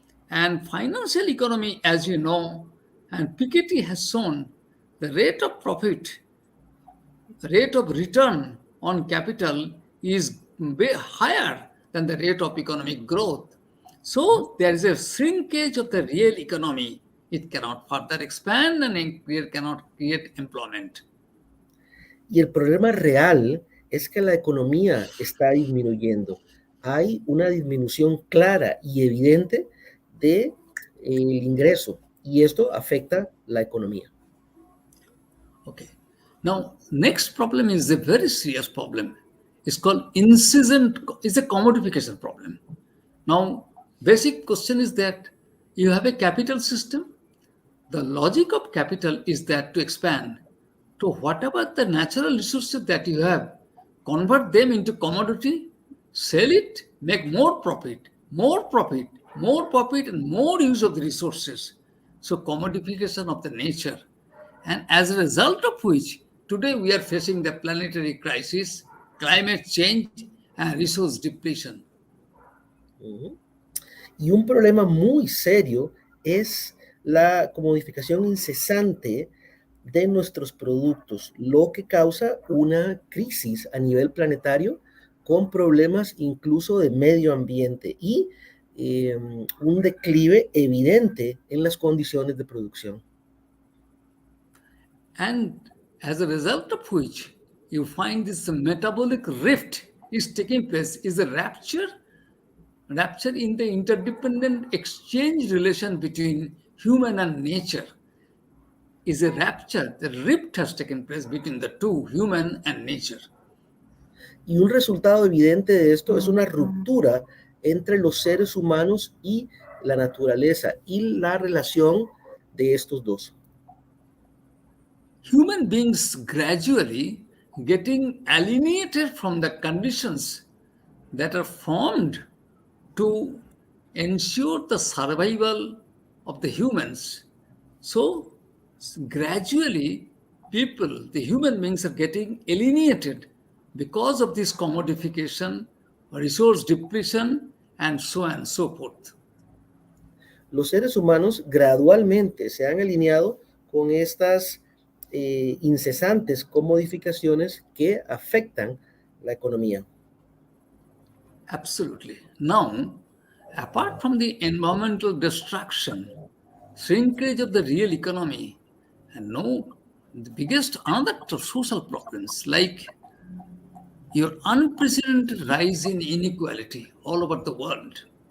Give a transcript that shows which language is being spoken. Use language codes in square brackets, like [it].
[en] And financial economy, as you know, and Piketty has shown the rate of profit, the rate of return on capital is way higher than the rate of economic growth. So there is a shrinkage of the real economy. It cannot further expand and it cannot create employment. [es] Y el problema real es que la economía está disminuyendo. Hay una disminución clara y evidente del ingreso y esto afecta la economía. [en] Okay. Now, next problem is a very serious problem. It's called incessant, it's a commodification problem. Now, basic question is that you have a capital system. The logic of capital is that to expand to whatever the natural resources that you have, convert them into commodity, sell it, make more profit, more profit, more profit, and more use of the resources. So commodification of the nature. And as a result of which, today we are facing the planetary crisis, climate change, and resource depletion. [es] Y un problema muy serio es la comodificación incesante de nuestros productos, lo que causa una crisis a nivel planetario con problemas incluso de medio ambiente y un declive evidente en las condiciones de producción. [en] And as a result of which, you find this metabolic rift is taking place, is a rupture in the interdependent exchange relation between human and nature. Is a rupture, the rift has taken place between the two, human and nature. [es] Y un resultado evidente de esto es una ruptura entre los seres humanos y la naturaleza y la relación de estos dos. [en] Human beings gradually getting alienated from the conditions that are formed to ensure the survival of the humans. So gradually people, the human beings are getting alienated because of this commodification, resource depletion, and so on and so forth. [es] Los seres humanos gradualmente se han alineado con estas incesantes comodificaciones que afectan la economía. [en] Absolutely. Now, apart from the environmental destruction, shrinkage of the real economy, and no, the biggest another social problems like your unprecedented rise in inequality all over the world.